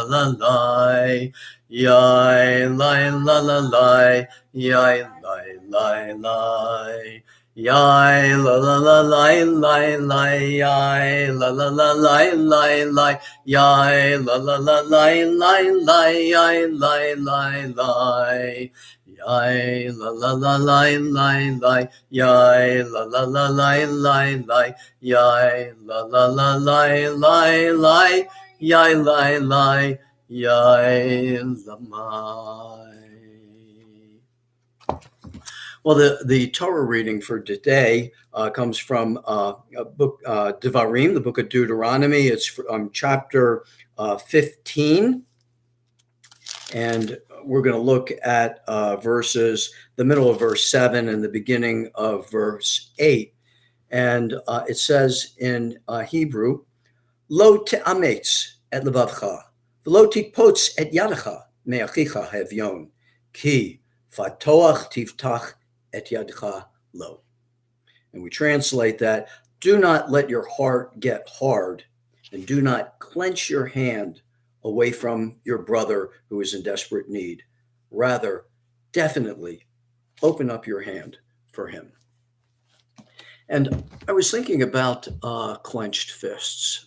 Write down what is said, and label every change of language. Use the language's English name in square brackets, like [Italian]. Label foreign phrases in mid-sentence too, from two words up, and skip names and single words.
[English] la lai yai lai la la lai yai lai lai lai yai la la la lai lai lai yai la la la lai lai lai yai la la la lai lai lai yai lai lai lai yai la la la lai lai lai yai la la la lai lai lai yai la la la lai lai lai yai lai lai yai lamai. Well, the Torah reading for today comes from a book, Devarim, the book of Deuteronomy. It's from chapter 15. And we're going to look at the middle of verse 7 and the beginning of verse 8. And it says in Hebrew, [Hebrew] לא תאמץ את לבבך ולא תקפץ את ידך מאחיך האביון כי פתח תפתח את ידך לו. And we translate that, do not let your heart get hard, and do not clench your hand away from your brother who is in desperate need. Rather, definitely open up your hand for him. And I was thinking about clenched fists.